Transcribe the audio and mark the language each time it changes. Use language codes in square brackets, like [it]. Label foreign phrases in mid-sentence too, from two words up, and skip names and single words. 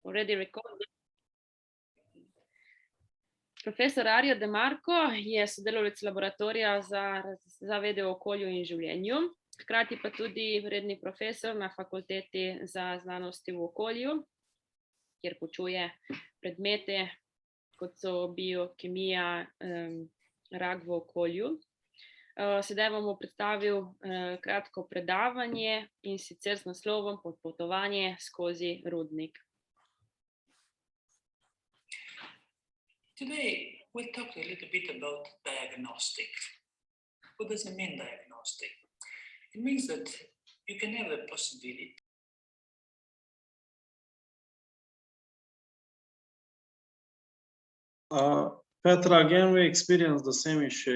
[en] Already recorded. [sl] Profesor Arjo De Marco je sodelavec laboratorija za vede o okolju in življenju, hkrati pa tudi redni profesor na fakulteti za znanosti v okolju, kjer poučuje predmete, kot so biokemija, rak v okolju. Sedaj vam bom predstavil kratko predavanje in sicer z naslovom Potovanje skozi rudnik. [en] Today, we'll talk a little bit about diagnostic. What does it mean, diagnostic? It means that you can have a possibility. Petra, again, we experienced the same issue.